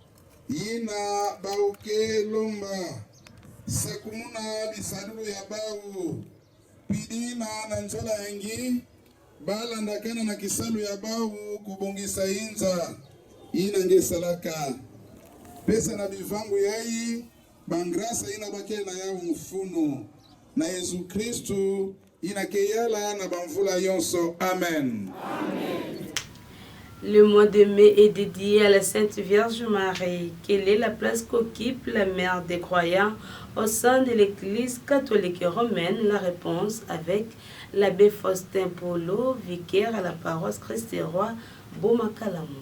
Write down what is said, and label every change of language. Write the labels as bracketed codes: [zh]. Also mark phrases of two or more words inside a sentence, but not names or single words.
[kg] ina bauke lomba sakumuna bisadulu ya bawo pidina na njola yangi balandakana na kisalu ya bawo kubongisa inza ina ngesalaka pesa na bivangu yayi bangrasa ina bakela yao mfuno na Yesu Kristu ina keyala na bamvula yonso. Amen. [fr] Le mois de mai est dédié à la Sainte Vierge Marie. Quelle est la place qu'occupe la mère des croyants au sein de l'Église catholique romaine? La réponse avec l'abbé Faustin Polo, vicaire à la paroisse Christ et Roi Boma Kalamou.